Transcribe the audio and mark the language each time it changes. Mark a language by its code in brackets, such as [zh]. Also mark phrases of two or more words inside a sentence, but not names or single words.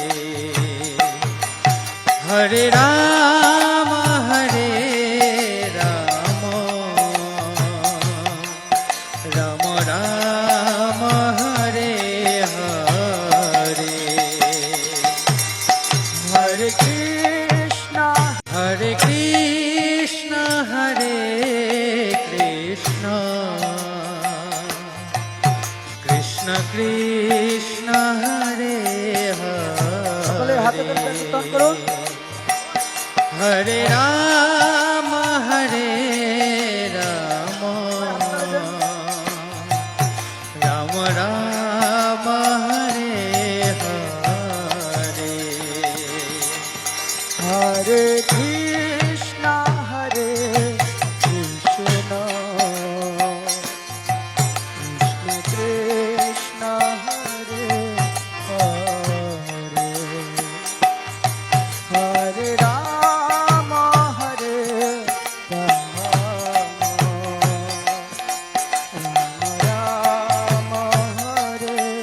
[sa] हरे राम हरे राम राम राम हरे हरे हरे कृष्ण हरे कृष्ण कृष्ण कृष्ण हरे [bn] সকলে হাতে Hare তালি কীর্তন করুন। [sa] हरे राम हरे राम राम राम हरे हरे হরে কৃষ্ণ হরে কৃষ্ণ কৃষ্ণ কৃষ্ণ হরে হরে হরে রাম হরে রাম রাম হরে